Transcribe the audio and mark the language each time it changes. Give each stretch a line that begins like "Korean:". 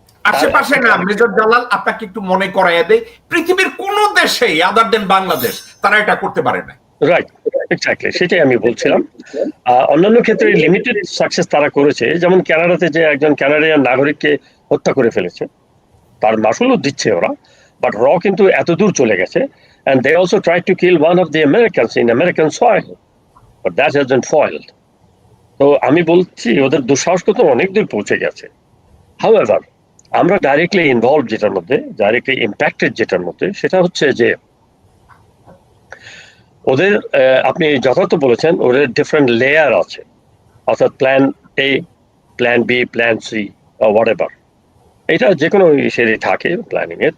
Bangla: আশেপাশে না, মেজর জালাল, আপনাকে একটু মনে করাইয়া দেই, পৃথিবীর কোন দেশে
English: other than
Bangla: বাংলাদেশ তারা এটা করতে পারে না। রাইট, এক্স্যাক্টলি, সেটাই আমি বলছিলাম। অন্যান্য ক্ষেত্রে লিমিটেড সাকসেস তারা করেছে, যেমন কানাডাতে যে একজন কানাডিয়ান নাগরিককে হত্যা করে ফেলেছে, তার মাসুলও দিচ্ছে ওরা, বাট র কিন্তু এত দূর চলে গেছে।
English: and they also tried to kill one of the Americans in American soil, but that hasn't foiled.
Bangla: তো আমি বলছি ওদের দুঃসাহস তো অনেক দূর পৌঁছে গেছে। However, আমরা ডাইরেক্টলি ইনভলভ যেটার মধ্যে, ডাইরেক্টলি ইম্প্যাক্টেড যেটার মধ্যে, সেটা হচ্ছে যে ওদের, আপনি যথার্থ বলেছেন, ওদের ডিফারেন্ট লেয়ার আছে, অর্থাৎ plan A, plan B, plan C, what ever, এটা যে কোনো ইসেরই থাকে প্ল্যানিং এর।